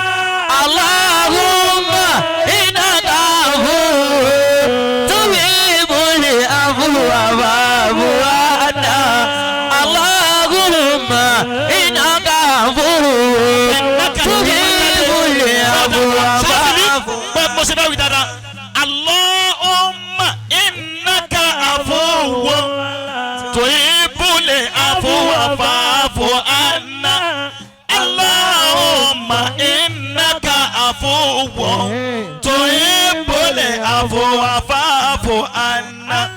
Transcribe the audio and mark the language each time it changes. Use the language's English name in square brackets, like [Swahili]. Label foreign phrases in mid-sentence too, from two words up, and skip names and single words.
[Arabic] اللهم إنك عفو تحب العفو فاعف عنا. اللهم إنك عفو تحب العفو فاعف عنا. [Yoruba] mo ṣe bá wí dáadáa [Arabic] اللهم إنك عفو تحب العفو فاعف عنا. اللهم إنك عفو تحب العفو فاعف عنا.